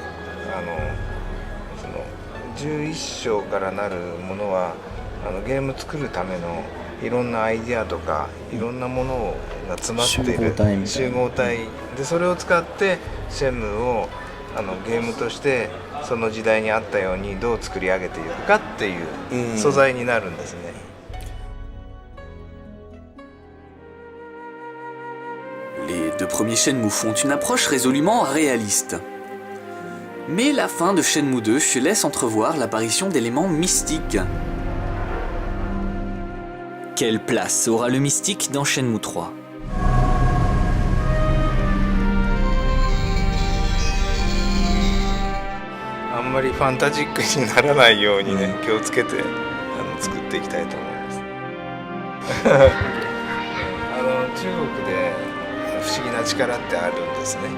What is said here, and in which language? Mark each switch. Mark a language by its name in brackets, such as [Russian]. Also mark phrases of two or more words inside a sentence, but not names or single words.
[Japanese] 11 章からなるものはゲーム作るためのいろんなアイディアとかいろんなものが詰まっている集合体で、それを使ってシェムをゲームとしてその時代に合ったようにどう作り上げていくかっていう素材になるんですね。 [French] Les deux premiers Shenmue font une approche résolument réaliste. Mais la fin de Shenmue 2 laisse entrevoir l'apparition d'éléments mystiques. Quelle place aura le mystique dans Shenmue 3? [Japanese] あんまりファンタジックにならないようにね、気をつけて作っていきたいと思います。中国で不思議な力ってあるんですね。